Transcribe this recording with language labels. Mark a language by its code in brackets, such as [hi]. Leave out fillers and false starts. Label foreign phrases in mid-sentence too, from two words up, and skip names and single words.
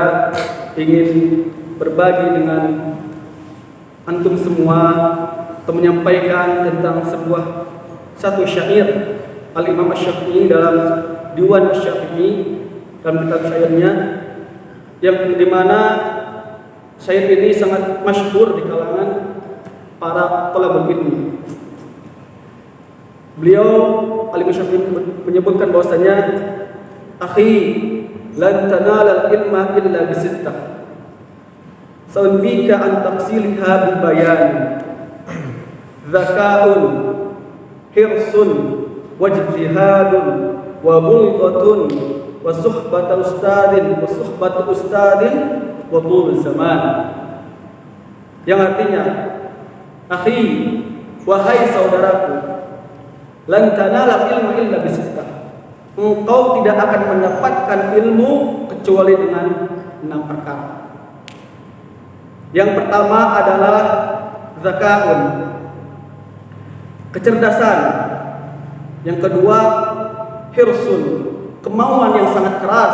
[id] ingin berbagi dengan antum semua atau menyampaikan tentang satu syair Al-Imam Asy-Syafi'i dalam Diwan Asy-Syafi'i, dalam kitab syairnya, yang dimana syair ini sangat masyhur di kalangan para [ar] طلاب العلم. [id] Beliau Al-Imam Syafi'i menyebutkan bahwasanya, [ar] أخي لن تنال العلم إلا بستة سأنبيك عن تفصيلها ببيان ذكاء وحرص واجتهاد وبلغة وصحبة أستاذ وطول زمان, [id] yang artinya, akhi, wahai saudaraku, [ar] لن تنال علما إلا بستة, [id] engkau tidak akan mendapatkan ilmu kecuali dengan 6 perkara. Yang pertama adalah zakaun, kecerdasan. Yang kedua, hirsun, kemauan yang sangat keras.